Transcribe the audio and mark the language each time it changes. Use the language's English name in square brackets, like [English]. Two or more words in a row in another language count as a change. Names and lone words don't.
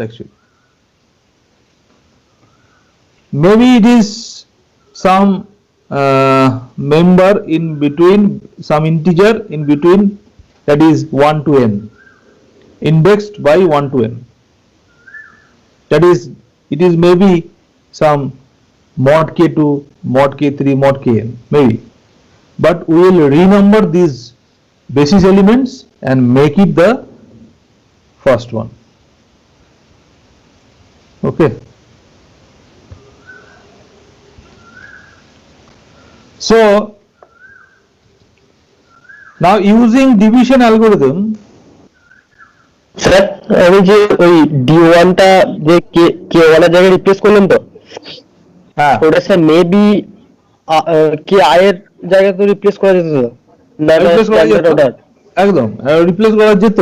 [English] Actually maybe it is some member in between, some integer in between, that is 1 to n, indexed by 1 to n, that is it is maybe some mod K2, mod K3, mod Kn maybe, but we will renumber these basis elements and make it the first one. Okay. So now using division algorithm, [Bangla] স্যার আমি যে ওই D1 টা যে K1 এর জায়গায় রিপ্লেস করলাম তো, হ্যাঁ ওটা স্যার মেবি কি I এর জায়গায় তো রিপ্লেস করা যেত তো না? একদম রিপ্লেস করা যেত।